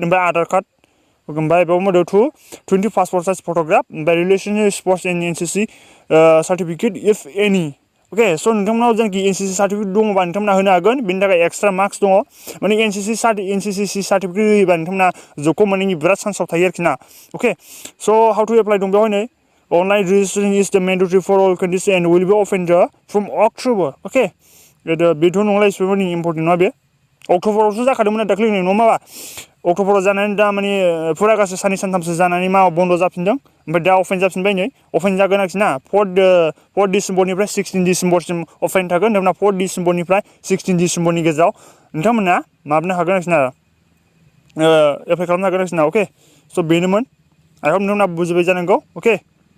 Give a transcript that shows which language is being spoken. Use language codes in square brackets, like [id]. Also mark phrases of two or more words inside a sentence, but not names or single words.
[brx] ओमफ्राय आधार कार्ड ओमफ्राय बेयाव मोदो 20 [en] passport size photograph [brx] ओमफ्राय [en] relation sports and NCC certificate if any okay so' [brx] नोंथांमोनाव जेनाखि [en] NCC certificate [brx] दङबा नोंथांमोना होनो हागोन बेनि थाखाय [en] extra marks [brx] दङ माने [en] NCC certificate [brx] होयोबा नोंथांमोना जबखौ मोननायनि बिराद चान्सआव थायो आरोखि ना [en] okay so how to apply [brx] दं बेवहाय नै [en] online registration is the mandatory for all countries and will be open from October okay [brx] बेथ' नंला इसेबांनि इम्परटेन्ट नङा बे अक्ट'बरावसो जाखादोंमोन दाख्लै नङा माबा अक्ट'बराव जानानै दा माने फुरा गासै साननै सानथामसो जानानै मा बन्द' जाफिनदों ओमफ्राय दा अपेन जाफिनबाय नै अपेन जागोन आरोखि ना 4 डिसेम्बरनिफ्राय 16 डिसेम्बरसिम अपेन थागोन नोंथांमोना 4 डिसेम्बरनिफ्राय 16 डिसेम्बरनि गेजेराव नोंथांमोना माबानो हागोन आरोखि ना एप्लाइ खालामनो हागोन आरोखि ना [en] okay so' [brx] बेनोमोन [en] I hope [brx] नोंथांमोना बुजिबाय जानांगौ अके